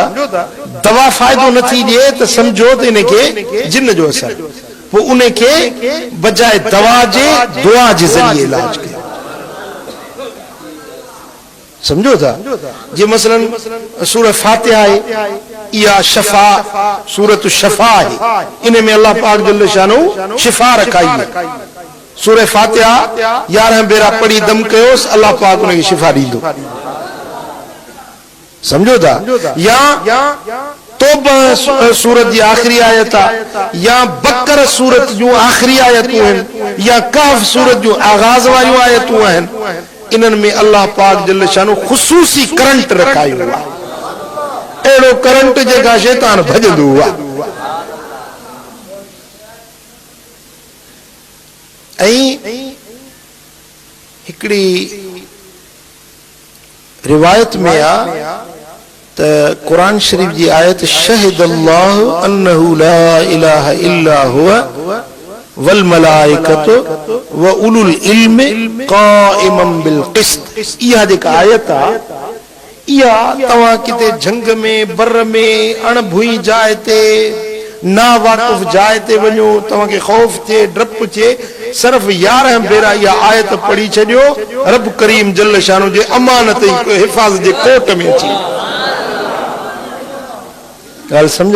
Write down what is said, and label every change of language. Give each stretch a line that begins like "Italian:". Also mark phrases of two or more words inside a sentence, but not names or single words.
Sindhi: दवा फ़ाइदो नथी ॾिए त सम्झो त इनखे जिन्न जो असर, पोइ उनखे बजाए दवा जे दुआ जे ज़रिए इलाज कयो। समझो था? जे मसलन सूरह फातिहा आहे, इहा शफ़ा सूरत शफ़ा आहे, इन में अल्लाह पाक
Arabic: جل شانه
Sindhi: शिफ़ा रखाई है। सूरह फातिहा 11 भेरा पढ़ी दम कयोसि, अल्लाह पाक उनखे शिफ़ा ॾींदो। समझो था? या तौबा सूरत जी आखिरी आयत आहे, या बकर सूरत जूं आखिरी आयतूं आहिनि, या कहफ सूरत जूं आगाज़ वारियूं आयतूं आहिनि, इन्हनि में अल्लाह पाक
Arabic: جل شانه
Sindhi: ख़ुसूसी करंट रखायो आहे, अहिड़ो करंट जेका शैतान भॼंदो आहे। हिकड़ी रिवायत में आ त कुरान शरीफ जी आयत
Arabic: شهد الله أنه لا إله إلا هو والملائكة وأولو العلم قائما بالقسط.
Sindhi: इहा जेका आयत आ इहा तव्हां किते झंग में बर में अणभुई जाइ ते ना वाक़िफ़ जाइ ते वञो तव्हांखे ख़ौफ़ थिए डप थिए सिर्फ़ 11 भेरा इहा आयत पढ़ी छॾियो रब करीम
Arabic: جل شانه
Sindhi: जे अमानत हिफ़ाज़त जे कोट में अची ॻाल्हि सम्झो।